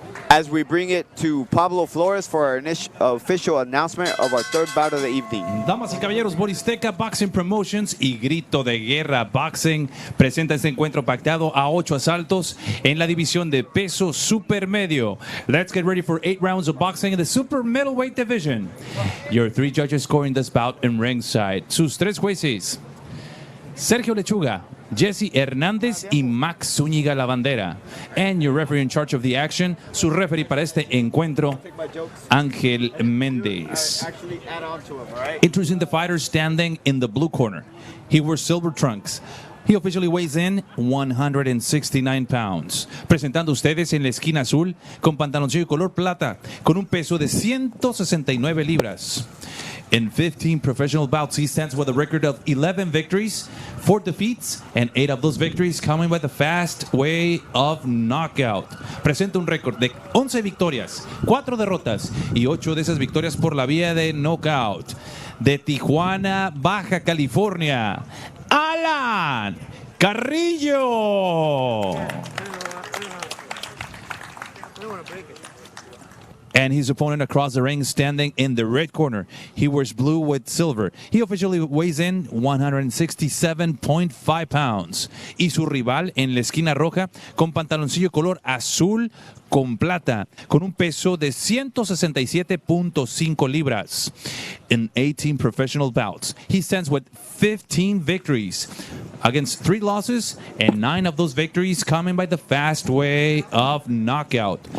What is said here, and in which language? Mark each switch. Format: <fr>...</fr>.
<en>As we bring it to Pablo Flores for our official announcement of our third bout of the evening.</en> <es>Damas y caballeros, Boristeca Boxing Promotions y Grito de Guerra Boxing presenta este encuentro pactado a 8 asaltos en la división de peso supermedio.</es> <en>Let's get ready for 8 rounds of boxing in the super middleweight division. Your 3 judges scoring this bout in ringside.</en> <es>Sus 3 jueces: Sergio Lechuga, Jesse Hernández y Max Zúñiga La Bandera.</es> <en>And your referee in charge of the action,</en> <es>su referee para este encuentro,</es> <en>Ángel Méndez. Introducing the fighter standing in the blue corner. He wears silver trunks. He officially weighs in 169 pounds.</en> <es>Presentando ustedes en la esquina azul, con pantaloncillo color plata, con un peso de 169 libras.</es> <en>In 15 professional bouts, he stands with a record of 11 victories, 4 defeats, and 8 of those victories coming by the fast way of knockout.</en> <es>Presenta un récord de 11 victorias, 4 derrotas y 8 de esas victorias por la vía de knockout. De Tijuana, Baja California, Alan Carrillo.</es> <en>And his opponent across the ring standing in the red corner. He wears blue with silver. He officially weighs in 167.5 pounds.</en> <es>Y su rival en la esquina roja con pantaloncillo color azul con plata, con un peso de 167.5 libras.</es> <en>In 18 professional bouts, he stands with 15 victories against 3 losses, and 9 of those victories coming by the fast way of knockout.</en>